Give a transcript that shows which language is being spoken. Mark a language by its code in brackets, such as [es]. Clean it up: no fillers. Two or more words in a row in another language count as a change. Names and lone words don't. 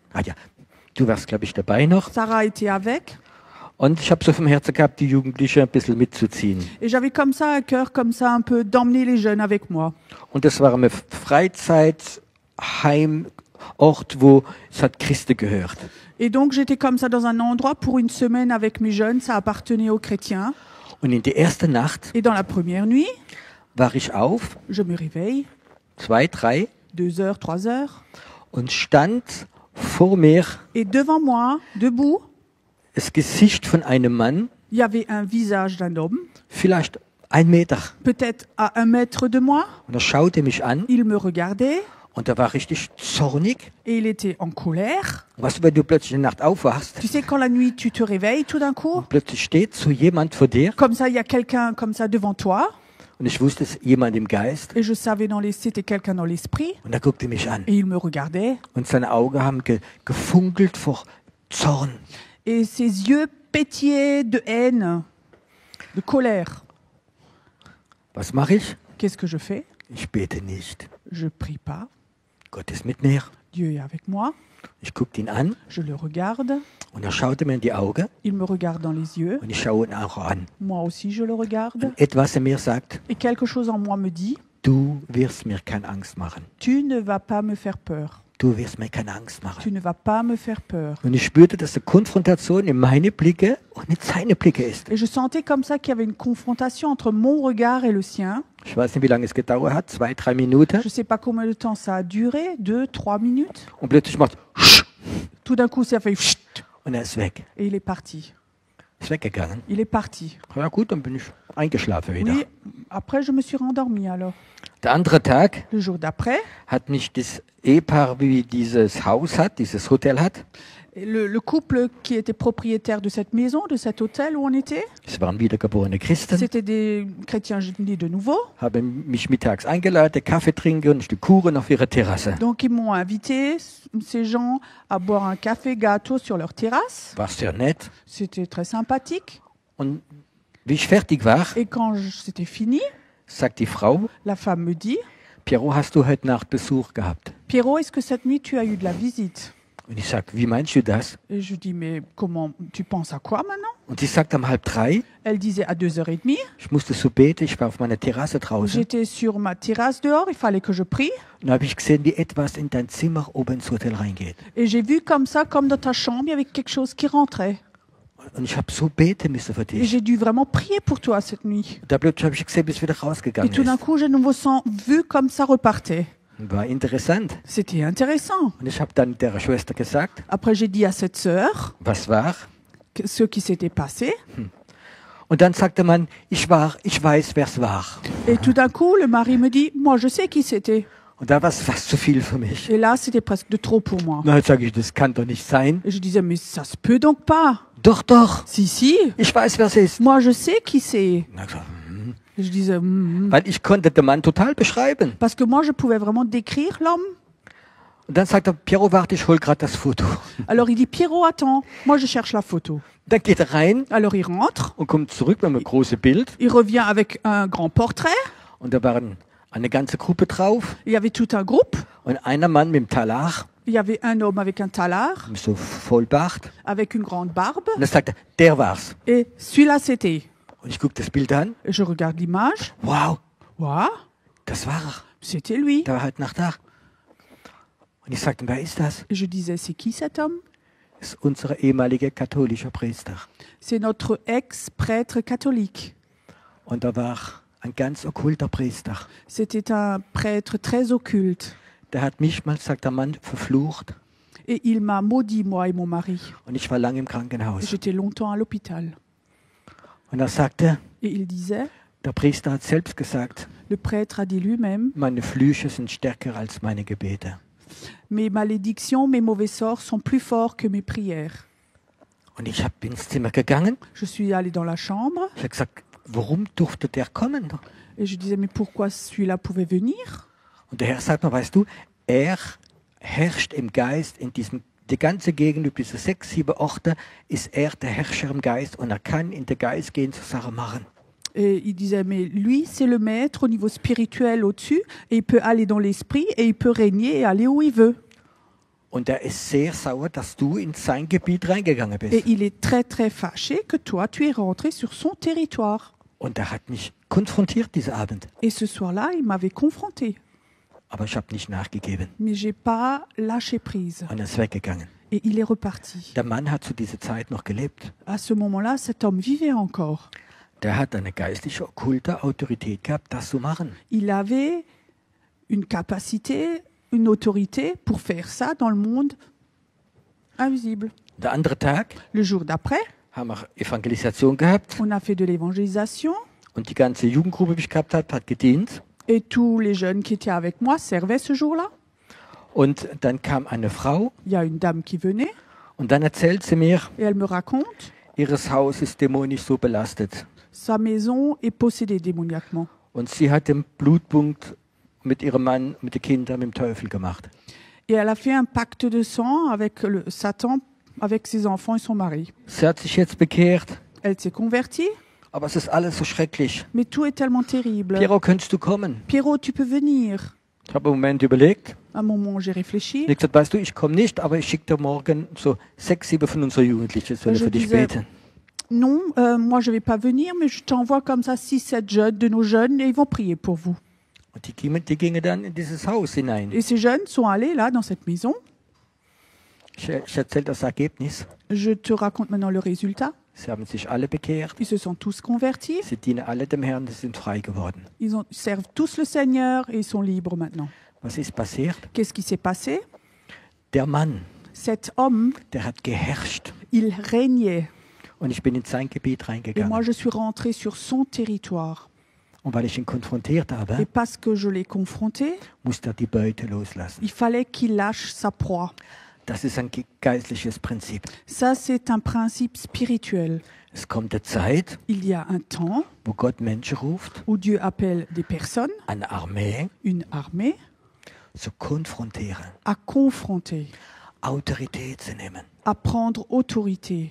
[de] Ah ja, du warst, glaube ich, dabei noch. [fr] Sarah était avec. [de] Und ich habe so vom Herzen gehabt, die Jugendlichen ein bisschen mitzuziehen. [fr] Et j'avais comme ça à cœur, comme ça, un peu d'emmener les jeunes avec moi. [de] Und das war ein Freizeitheimort, wo es hat Christen gehört. [fr] Et donc, j'étais comme ça dans un endroit pour une semaine avec mes jeunes. Ça appartenait aux chrétiens. [de] Und in der ersten Nacht [fr] Et dans la première nuit, [de] war ich auf, [fr] je me réveille, 2, 3, 2 heures, 3 heures. [de] und stand vor mir [fr] Et devant moi, debout, [de] das Gesicht von einem Mann, [fr] il y avait un visage d'un homme, [de] vielleicht 1 Meter. [fr] peut-être à 1 mètre de moi. [de] Und er schaute mich an [fr] Il me regardait [de] und er war richtig zornig. [fr] et il était en colère. [de] Weißt du, wenn du plötzlich in der Nacht aufwachst [fr] Tu sais, quand la nuit, tu te réveilles tout d'un coup, [de] und plötzlich steht so jemand vor dir [fr] comme ça, il y a quelqu'un comme ça devant toi. [de] und ich wusste, es ist jemand im Geist [fr] Et je savais, c'était quelqu'un dans l'esprit. [de] und er guckte mich an [fr] Et il me regardait. [de] und seine Augen haben gefunkelt vor Zorn. [fr] Et ses yeux pétillaient de haine, de colère. [de] Was mache ich? [fr] Qu'est-ce que je fais? [de] Ich bete nicht. [fr] Je prie pas. [de] Gott ist mit mir. [fr] Dieu est avec moi. [de] Ich guckte ihn an [fr] Je le regarde. [de] und er schaute mir in die Augen [fr] Il me regarde dans les yeux. [de] und ich schaue ihn auch an. [fr] Moi aussi, je le regarde. [de] Und etwas in mir sagt, [fr] Et quelque chose en moi me dit, [de] du wirst mir keine Angst machen. [fr] tu ne vas pas me faire peur. [de] Du wirst mir keine Angst machen. [fr] Tu ne vas pas me faire peur. [de] Und ich spürte, dass die Konfrontation in meine Blicke und in seine Blicke ist. [fr] Et je sentais comme ça qu'il y avait une confrontation entre mon regard et le sien. [de] Ich weiß nicht, wie lange es gedauert hat, 2, 3 Minuten. [fr] Je ne sais pas combien de temps ça a duré, 2, 3 minutes. [de] Und plötzlich macht [fr] Tout d'un coup, ça fait chut, [de] und er ist weg. [fr] et il est parti. [de] Ist weggegangen. [fr] Il est parti. [de] Ja gut, dann bin ich eingeschlafen wieder. [fr] Oui, après, je me suis rendormie alors. [de] Der andere Tag [fr] Le jour d'après, [de] hat mich das Ehepaar, wie dieses Haus hat, dieses Hotel hat, [fr] le couple qui était propriétaire de cette maison, de cet hôtel où on était, [de] es waren wiedergeborene Christen, [fr] c'était des chrétiens nés de nouveau. [de] haben mich mittags eingeladen, Kaffee trinken und ein Stück Kuchen auf ihrer Terrasse. [fr] Donc ils m'ont invité, ces gens, à boire un café gâteau sur leur terrasse. [de] War sehr nett. [fr] C'était très sympathique. [de] Und wie ich fertig war, [fr] Et quand c'était fini, [de] sagt die Frau, [fr] la femme me dit, [de] Piero, hast du heute Nacht Besuch gehabt? [fr] Pierrot, est-ce que cette nuit tu as eu de la visite? [de] Und ich sag, wie meinst du das? [fr] Et je dis, mais comment, tu penses à quoi maintenant? [de] Und sie sagt um 2:30, [fr] Elle disait à 2h30. [de] ich musste so beten, ich war auf meiner Terrasse draußen. [fr] J'étais sur ma terrasse dehors, il fallait que je prie. [de] Und da habe ich gesehen, wie etwas in dein Zimmer oben ins Hotel reingeht. [fr] Et j'ai vu comme ça, comme dans ta chambre, il y avait quelque chose qui rentrait. [de] Und ich habe so beten müssen für [fr] Et [de] dich. [fr] j'ai dû vraiment prier pour toi cette nuit. [de] Da plötzlich habe ich gesehen, wie es wieder [fr] Et [de] rausgegangen [fr] tout d'un [de] ist. [fr] coup, j'ai de nouveau vu comme ça repartait. [de] War interessant. [fr] C'était intéressant. [de] Und ich habe dann der Schwester gesagt, [fr] Après, j'ai dit à cette sœur [de] was war? [fr] ce qui s'était passé. [de] Und dann sagte man, ich weiß, wer es war. [fr] Et tout d'un coup, le mari me dit, moi, je sais qui c'était. [de] Und da war es fast zu viel für mich. [fr] Et là, c'était presque de trop pour moi. [de] Na, jetzt sage ich, das kann doch nicht sein. [fr] Et je disais, mais ça se peut donc pas. [de] Doch, doch. [fr] Si, si. [de] Ich weiß, wer es ist. [fr] Moi, je sais qui c'est. [de] Na, ich so, [fr] Et je disais, [de] weil ich konnte den Mann total beschreiben. [fr] Parce que moi, je pouvais vraiment décrire l'homme. [de] Und dann sagt er, Piero, warte, ich hol gerade das Foto. [fr] Alors, il dit, Pierrot, attends, moi, je cherche la photo. [de] Dann geht er rein [fr] Alors, il rentre. [de] und kommt zurück mit einem großen Bild. [fr] Il revient avec un grand portrait. [de] Und da waren eine ganze Gruppe drauf. [fr] Il y avait tout un groupe. [de] Und einer Mann mit dem Talar, [fr] Il y avait un homme avec un talar, [de] mit so Vollbart. [fr] avec une grande barbe. [de] Und dann sagt er, der war's. [fr] Et celui-là, c'était. [de] Und ich gucke das Bild an. [fr] Et je regarde l'image. [de] Wow, [fr] Waouh, [de] das war er. [fr] c'était lui. [de] Der war heute Nacht da. Und ich sagte, wer ist das? [fr] Et je disais, c'est qui cet homme? [de] ist unser ehemaliger katholischer Priester. [fr] C'est notre ex-prêtre catholique. [de] Und da war ein ganz okkulter Priester. [fr] C'était un prêtre très occulte. [de] Der hat mich mal, sagt der Mann, verflucht. [fr] Et il m'a maudit, moi et mon mari. [de] Und ich war lange im Krankenhaus. [fr] J'étais longtemps à l'hôpital. [de] Und er sagte, [fr] Et il disait, [de] der Priester hat selbst gesagt, [fr] le prêtre a dit lui-même, [de] meine Flüche sind stärker als meine Gebete. [fr] mes malédictions, mes mauvais sorts sont plus forts que mes prières. [de] Und ich bin ins Zimmer gegangen. [fr] Je suis allée dans la chambre [de] Ich habe gesagt, warum durfte der kommen? [fr] et je disais, mais pourquoi celui-là pouvait venir? [de] Und der Herr sagt mir, weißt du, er herrscht im Geist in diesem, die ganze Gegend über diese 6, 7 Orte, ist er der Herrscher im Geist und er kann in den Geist gehen, so Sachen machen. [fr] Et il disait, mais lui, c'est le maître au niveau spirituel au-dessus, et il peut aller dans l'esprit, et il peut régner et aller où il veut. [de] Und er ist sehr sauer, dass du in sein Gebiet reingegangen [fr] Et [de] bist. [fr] il est très, très fâché que toi, tu es rentré sur son territoire. [de] Und er hat mich konfrontiert diesen Abend. [fr] Et ce soir-là, il m'avait confronté. [de] Aber ich habe nicht nachgegeben. [fr] Mais j'ai pas lâché prise. [de] Und er ist weggegangen. [fr] Et il est reparti. [de] Der Mann hat zu dieser Zeit noch gelebt. [fr] À ce moment-là, cet homme vivait encore. [de] Der hat eine geistliche, okkulte Autorität gehabt, das zu machen. [fr] Il avait une capacité, une autorité pour faire ça dans le monde invisible. [de] Der andere Tag [fr] Le jour d'après, [de] haben wir Evangelisation gehabt [fr] on a fait de l'évangélisation [de] und die ganze Jugendgruppe, die ich gehabt habe, hat gedient. [fr] et tous les jeunes qui étaient avec moi servaient ce jour-là. [de] Und dann kam eine Frau [fr] Il y a une dame qui venait [de] und dann erzählt sie mir, [fr] et elle me raconte, [de] ihres Haus ist dämonisch so belastet. [fr] sa maison est possédée démoniaquement. [de] Und sie hat den Blutpunkt mit ihrem Mann, mit den Kindern, mit dem Teufel gemacht. [fr] Et elle a fait un pacte de sang avec Satan, avec ses enfants et son mari. [de] Sie hat sich jetzt bekehrt, [fr] Elle s'est convertie, [de] aber es ist alles so schrecklich. [fr] mais tout est tellement terrible. [de] Piero, könntest du kommen? [fr] Pierrot, tu peux venir. [de] Ich habe einen Moment überlegt. [fr] À un moment, j'ai réfléchi. [de] Ich habe gesagt, weißt du, ich komme nicht, aber ich schicke dir morgen so 6, 7 von unseren Jugendlichen, sollen [fr] Je [de] für dich [fr] disais- [de] beten. [fr] Non, moi je vais pas venir, mais je t'envoie comme ça 6, 7 jeunes, de nos jeunes, et ils vont prier pour vous. [de] Und die gingen dann in dieses Haus hinein. [fr] Et ces jeunes sont allés là, dans cette maison. [de] Ich erzähle das Ergebnis. [fr] Je te raconte maintenant le résultat. [de] Sie haben sich alle bekehrt. [fr] Ils se sont tous convertis. [de] Sie dienen alle dem Herrn, sie sind frei geworden. [fr] Ils servent tous le Seigneur et ils sont libres maintenant. [de] Was ist passiert? [fr] Qu'est-ce qui s'est passé? [de] Der Mann, [fr] Cet homme, [de] der hat geherrscht. [fr] il régnait. [de] Und ich bin in sein Gebiet [fr] Et moi, [de] reingegangen. [fr] je suis rentrée sur son territoire. [de] Und weil ich ihn konfrontiert [fr] Et [de] habe, [fr] parce que je l'ai confronté, [de] musste er die Beute loslassen. [fr] il fallait qu'il lâche sa proie. [de] Das ist ein geistliches Prinzip. [fr] Ça, c'est un principe spirituel. [de] Es kommt eine Zeit, [fr] Il y a un temps [de] wo Gott Menschen ruft, [fr] où Dieu appelle des personnes, [de] eine Armee, [fr] une armée, [de] zu konfrontieren, [fr] à confronter, [de] Autorität zu nehmen. [fr] à prendre autorité.